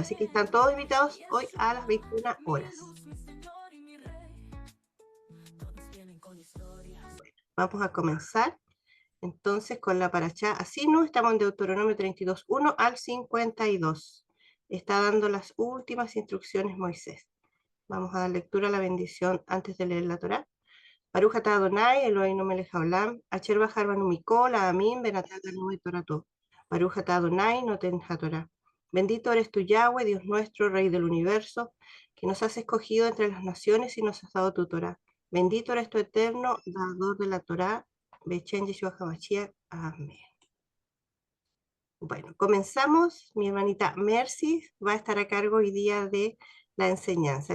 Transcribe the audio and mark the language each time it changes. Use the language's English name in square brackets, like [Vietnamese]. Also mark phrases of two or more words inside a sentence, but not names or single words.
[Spanish] Así que están todos invitados hoy a las 21 horas. Bueno, vamos a comenzar entonces con la Parashá Asinu. Estamos en Deuteronomio 32:1 al 52. Está dando las últimas instrucciones Moisés. Vamos a dar lectura a la bendición antes de leer la Torá. [Hebrew] ברוך אתה אדוני אלוהינו מלך העולם אשר בחר בנו מכל העמים ונתן לנו את תורתו. ברוך אתה אדוני נותן התורה. [Spanish] Bendito eres tú, Yahweh, Dios nuestro, Rey del universo, que nos has escogido entre las naciones y nos has dado tu Torá. Bendito eres tú, eterno, dador de la Torá. Bechen Yeshua HaMashiach. Amén. Bueno, comenzamos. Mi hermanita Mercy va a estar a cargo hoy día de la enseñanza.